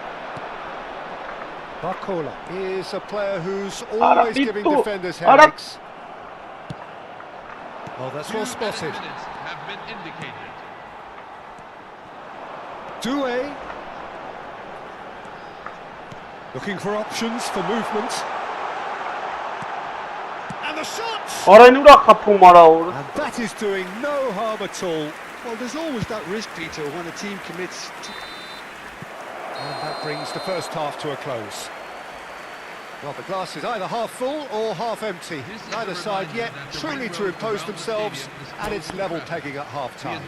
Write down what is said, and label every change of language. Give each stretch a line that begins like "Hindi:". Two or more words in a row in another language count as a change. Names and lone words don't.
English: Barcola is a player who's always giving defenders headaches. Oh, that's well spotted. Have been indicated. Doué. Looking for options for movement. And the shot! Արա այն ուրա խփում արա որ։ And that is doing no harm at all. Well, there's always that risk, Peter, when a team commits to... And that brings the first half to a close. Well, the glass is either half full or half empty. Neither side yet truly to impose themselves, and it's level pegging at half-time.